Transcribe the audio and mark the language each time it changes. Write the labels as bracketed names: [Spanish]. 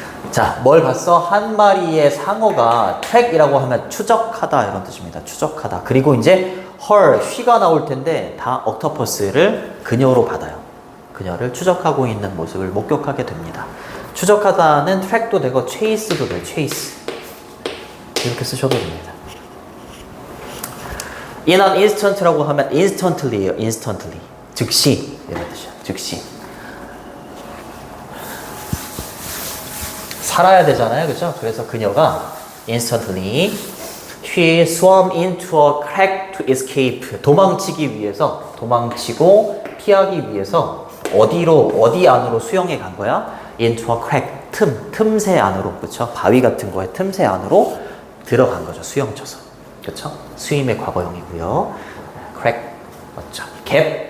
[Korean] 자, 뭘 봤어? 한 마리의 상어가 트랙이라고 하면 추적하다 이런 뜻입니다. 추적하다. 그리고 이제 her, she가 나올 텐데 다 octopus를 그녀로 받아요. 그녀를 추적하고 있는 모습을 목격하게 됩니다. 추적하다는 트랙도 되고 chase도 돼요. chase. 이렇게 쓰셔도 됩니다. [English] in an instant [Korean] 라고 하면 instantly예요. instantly. 즉시 이런 뜻이야. 즉시. 살아야 되잖아요. 그죠? 그래서 그녀가 [English] instantly she swam into a crack to escape. [Korean] 도망치기 위해서, 도망치고 피하기 위해서 어디 안으로 수영해 간 거야? [English] into a crack. [Korean] 틈새 안으로. 그쵸? 바위 같은 거에 틈새 안으로 들어간 거죠. 수영쳐서. 그쵸? 스임의 과거형이고요. crack. 맞죠? 갭.